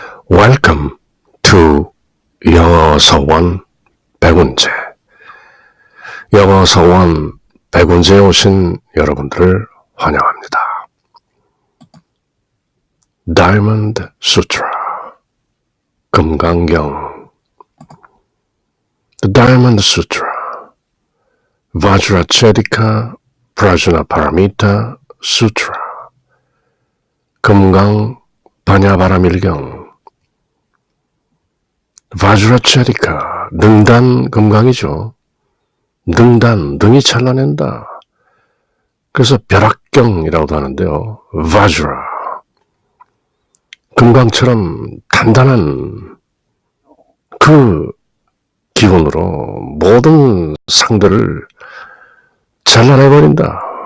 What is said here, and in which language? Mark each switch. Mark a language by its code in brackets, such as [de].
[en] Welcome to 영어서원 백운재. [ko] 영어서원 백운재에 오신 여러분들을 환영합니다. [en] Diamond Sutra, 금강경. The Diamond Sutra, Vajracchedika Prajnaparamita Sutra, 금강 반야바라밀경. [ko] 바주라체리카, 능단 금강이죠. 능단, 능이 찬란한다. 그래서 벼락경이라고도 하는데요. 바주라, 금강처럼 단단한 그 기운으로 모든 상들을 잘라내버린다.